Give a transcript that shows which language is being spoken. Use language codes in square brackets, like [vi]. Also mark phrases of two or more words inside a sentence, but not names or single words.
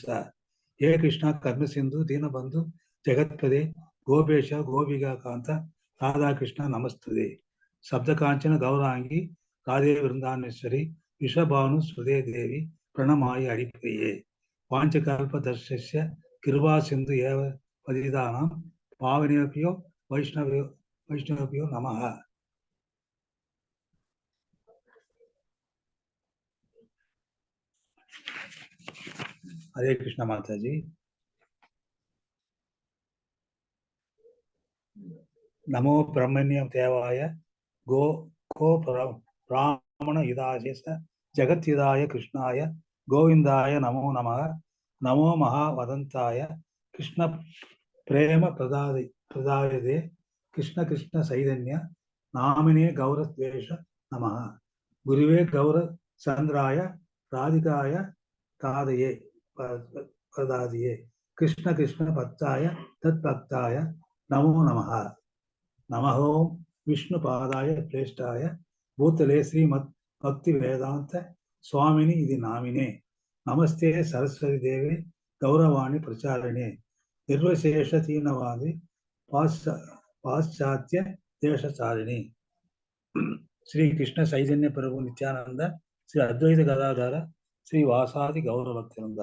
[sa] हे कृष्णा कर्म सिन्धु दीनबन्धु जगत्पते गोपेश गोपिका कान्त राधाकृष्ण नमस्तुते. सप्त काञ्चन गौराङ्गि राधे वृन्दावनेश्वरि वृषभानु सुते देवि प्रणमायि अडिप्रिये. वाञ्छकल्प तर्षस्य कृपा सिन्धु एव पतितानां पावनेभ्यो वैष्णवेभ्यो नमः. हरे कृष्ण माता जी. नमो ब्रह्मण्य देवाय गो ब्राह्मण हिताय जगत्हिताय कृष्णाय गोविंदाय नमो नमः. नमो महावदंताय कृष्ण प्रेम प्रदायदे कृष्ण कृष्ण चैतन्य नामिने गौरद्वेष नमः. गुरुवे गौर चंद्राय राधिकाय तादये प्रदादिये कृष्ण कृष्ण भक्ताय तत्भक्ताय नमो नमः. नमः ओम विष्णुपादाय श्रेष्ठाय भूतले श्रीमद् भक्ति वेदांत स्वामिनि इति नामिने. नमस्ते सरस्वती देवि गौरवाणी प्रचारिणे. निर्वशेष दीनवादि पाश्चात्य देशचारिणि. श्री कृष्ण चैतन्य प्रभु नित्यानन्द श्री अद्वैत गदाधर श्री वासादि गौरवत्तिरुन्द.